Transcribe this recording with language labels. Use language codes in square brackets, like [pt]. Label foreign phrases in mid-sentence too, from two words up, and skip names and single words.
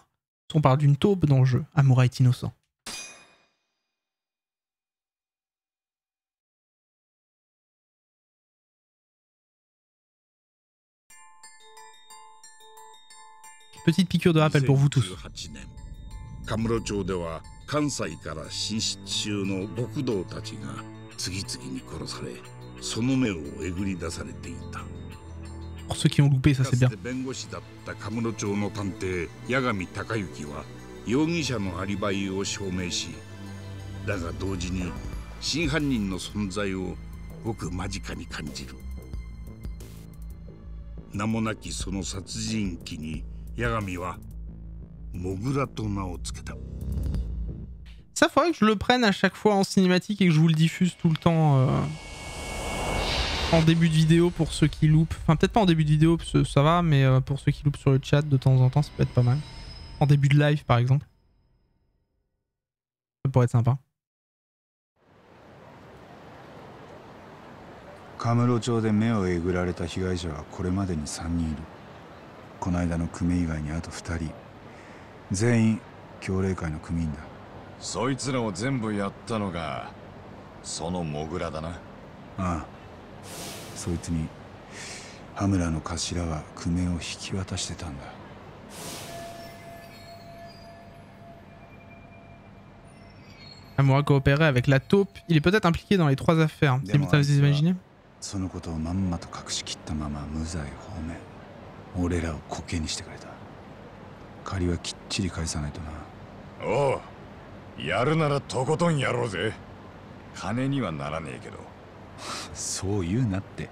[fr] On parle d'une taupe dans le jeu. Amura est innocent. Petite piqûre de rappel pour vous tous. [ja] カムロ町では関西から進出中の極道たちが次々に殺され、その目をえぐり出されていた。 [fr] Pour ceux qui ont loupé, ça c'est bien. [ja] 弁護士だったカムロ町の探偵八神隆之は容疑者のアリバイを証明し、だが同時に真犯人の存在をごく間近に感じる。名もなきその殺人鬼に八神は [fr] Ça faudrait que je le prenne à chaque fois en cinématique et que je vous le diffuse tout le temps en début de vidéo pour ceux qui loupent. Enfin peut-être pas en début de vidéo parce que ça va, mais pour ceux qui loupent sur le chat de temps en temps ça peut être pas mal. En début de live par exemple. Ça pourrait être sympa. [ja] カムロ町で目をえぐられた被害者はこれまでに3人いる。この間の組以外にあと2人。全員協励会の組員だ。そいつらを全部やったのがそのモグラだな。ああ、そいつに羽村の頭は組を引き渡してたんだ。 [fr] Amura coopérait avec la taupe. Il est peut-être impliqué dans les 3 affaires. Vous imaginez? [ja] そのことをまんまと隠しきったまま無罪放免。俺らをコケにしてくれた。 借りはきっちり返さないとな。おう、やるならとことんやろうぜ。金にはならねえけど。そう言うなって。